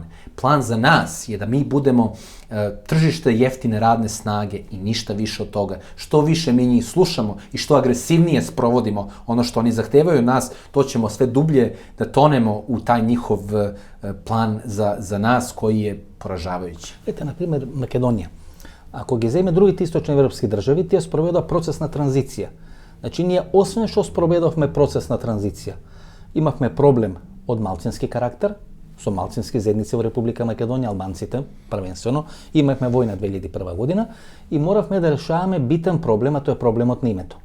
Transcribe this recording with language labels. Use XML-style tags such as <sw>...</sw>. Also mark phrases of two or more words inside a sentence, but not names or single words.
<sr>Plan za nas je da mi budemo tržište jeftine radne snage i ništa više od toga. Što više mi njih slušamo i što agresivnije sprovodimo ono što oni zahtevaju od nas, to ćemo sve dublje da tonemo u taj njihov plan za nas koji je poražavajući.</sr> <mk>Ете, на пример, Македонија. Ако ги земе другите источни европски држави, тие спроведоа процес на транзиција. Значи, ние освен што спроведовме процес на транзиција, имавме проблем од малцински карактер, со малцински заедници во Република Македонија, албанците, првенствено, имавме војна 2001 година и моравме да решаваме битен проблем, а тоа е проблемот на името.</mk>